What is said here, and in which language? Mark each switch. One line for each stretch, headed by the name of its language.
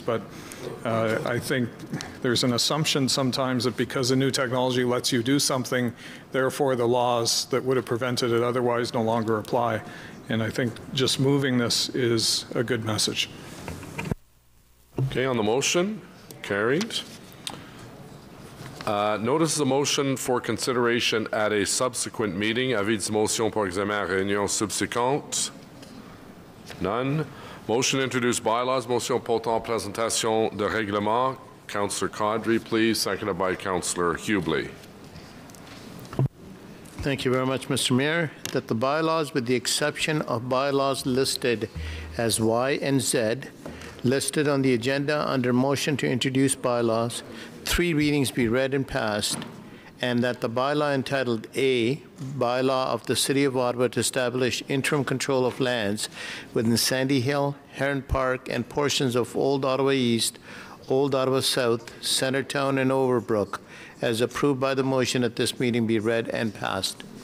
English: But I think there's an assumption sometimes that because the new technology lets you do something, therefore the laws that would have prevented it otherwise no longer apply. And I think just moving this is a good message. Okay, on the motion, carried. Notice the motion for consideration at a subsequent meeting.
French: Avis de motion pour examen à réunion subséquente?
English: None. Motion to introduce bylaws.
French: Motion portant présentation de règlement.
English: Councillor Caudry, please. Seconded by Councillor Hubley. Thank you very much, Mr. Mayor. That the bylaws, with the exception of bylaws listed as Y and Z, listed on the agenda under motion to introduce bylaws, 3 readings be read and passed, and that the bylaw entitled A, Bylaw of the City of Ottawa to establish interim control of lands within Sandy Hill, Heron Park, and portions of Old Ottawa East, Old Ottawa South, Centertown, and Overbrook, as approved by the motion at this meeting, be read and passed.